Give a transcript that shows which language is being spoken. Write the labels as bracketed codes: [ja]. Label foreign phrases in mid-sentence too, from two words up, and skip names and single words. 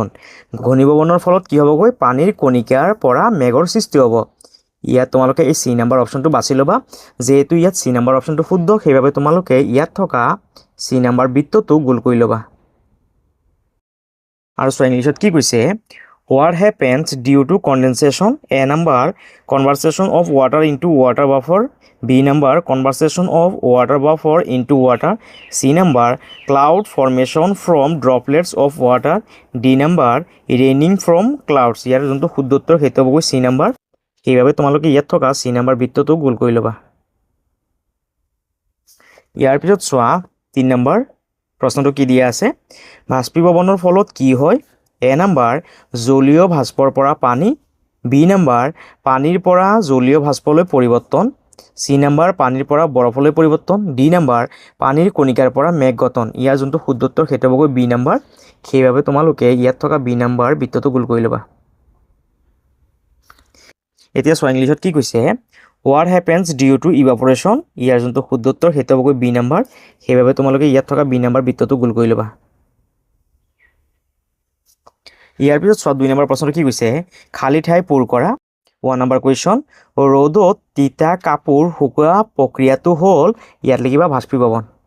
[as] ঘনীভৱনৰ ফলত কি হ'বগৈ, পানীৰ কণিকাৰ পৰা মেঘৰ সৃষ্টি হ'ব। ইয়াত তোমালোকে এই চি নম্বৰ অপশ্যনটো বাছি ল'বা। যিহেতু ইয়াত চি নম্বৰ অপশ্যনটো শুদ্ধ, সেইবাবে তোমালোকে ইয়াত থকা চি নম্বৰ বৃত্তটো গোল কৰি ল'বা। আৰু চোৱা ইংলিছত কি কৈছে, [en] what happens due to condensation? A number conversion of water into water vapor, B number conversion of water vapor into water, C number cloud formation from droplets of water, D number raining from clouds. [as] ইয়াৰ যোনটো শুদ্ধ উত্তৰ সেইটো হ'বগৈ চি নম্বৰ। সেইবাবে তোমালোকে ইয়াত থকা চি নম্বৰ বৃত্তটো গোল কৰি ল'বা। ইয়াৰ পিছত চোৱা 3 নম্বৰ প্ৰশ্নটো কি দিয়া আছে, বাষ্পীভৱনৰ ফলত কি হয়? এ নম্বৰ জলীয় বাষ্পৰ পৰা পানী, বি নম্বৰ পানীৰ পৰা জলীয় বাষ্পলৈ পৰিৱৰ্তন, চি নম্বৰ পানীৰ পৰা বৰফলৈ পৰিৱৰ্তন, ডি নম্বৰ পানীৰ কণিকাৰ পৰা মেঘ গঠন। ইয়াৰ যোনটো শুদ্ধ উত্তৰ সেইটো হ'বগৈ বি নম্বৰ। সেইবাবে তোমালোকে ইয়াত থকা বি নম্বৰ বৃত্তটো গোল কৰি ল'বা। এতিয়া চোৱা ইংলিছত কি কৈছে, [en] what happens due to evaporation? [as] ইয়াৰ যোনটো শুদ্ধ উত্তৰ সেইটো হ'বগৈ বি নম্বৰ। সেইবাবে তোমালোকে ইয়াত থকা বি নম্বৰ বৃত্তটো গোল কৰি ল'বা। ইয়াৰ পিছত চোৱা 2 নম্বৰ প্ৰশ্নটো কি কৈছে, খালী ঠাই পূৰ কৰা। 1 নম্বৰ কুৱেশ্যন, ৰ'দত তিতা কাপোৰ শুকোৱা প্ৰক্ৰিয়াটো হ'ল, ইয়াত লিখিবা বাষ্পীভৱন।